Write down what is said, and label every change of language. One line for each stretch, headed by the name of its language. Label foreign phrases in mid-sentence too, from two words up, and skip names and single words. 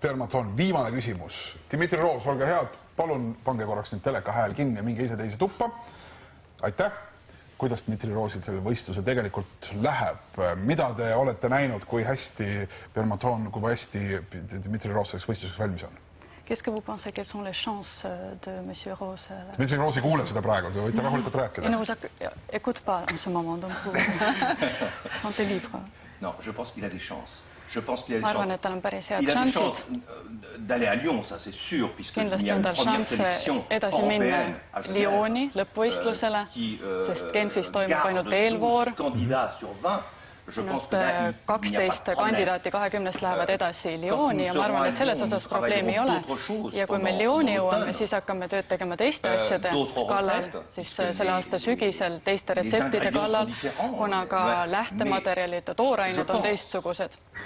Estonian: Bermaton, viimane küsimus. Dmitri Roos, olge head, palun pange korraks nüüd teleka hääl kinni ja minge ise teise tuppa. Aitäh! Kuidas Dmitri Roosil selle võistluse tegelikult läheb? Mida te olete näinud, kui hästi Bermaton, kui hästi Dmitri Roos selleks võistluseks valmis on?
French: Qu'est-ce que vous pensez, quelles sont les chances de M. Rose?
Estonian: Dmitri Roos ei kuule seda praegu, te võite rahulikult rääkida.
French: Il ne vous écoute pas en ce moment, donc vous sentez libre. Non, je pense qu'il a des chances. Je pense qu'il a
Estonian: Ma arvan, et tal on päris head šansid.
French: D'aller à Lyon, ça c'est sûr, puisqu'il y
Estonian: Kindlasti
French: a
Estonian: on
French: une
Estonian: tal
French: première
Estonian: šanse
French: sélection
Estonian: edasi minna
French: européenne à Genève,
Estonian: Lyoni lõppvõistlusele, sest Genfis toimub ainult eelvoor.
French: Candidats sur 20.
Estonian: Nüüd 12 kandidaati 20-st lähevad edasi Lyoni ja ma arvan, et selles osas probleemi ei ole. Ja kui me Lyoni jõuame, siis hakkame tööd tegema teiste asjade kallal, siis selle aasta sügisel teiste retseptide kallal, kuna ka lähtematerjalid ja toorained on teistsugused.